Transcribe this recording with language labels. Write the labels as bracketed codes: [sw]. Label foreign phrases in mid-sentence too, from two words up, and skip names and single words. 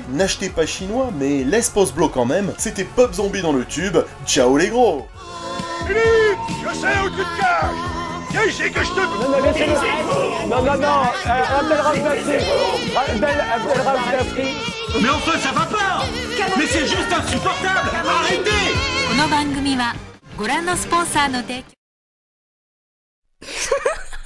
[fr] N'achetez pas chinois, mais laisse pause bloc quand même. C'était Pop Zombie dans le tube. Ciao les gros! Philippe, je sais où tu te caches. Viens ici que je te... Non, Abdel Razafri. Abdel Razafri. Mais enfin, ça va pas! Mais c'est juste insupportable! Arrêtez! [ja] この番組はご覧のスポンサーの提供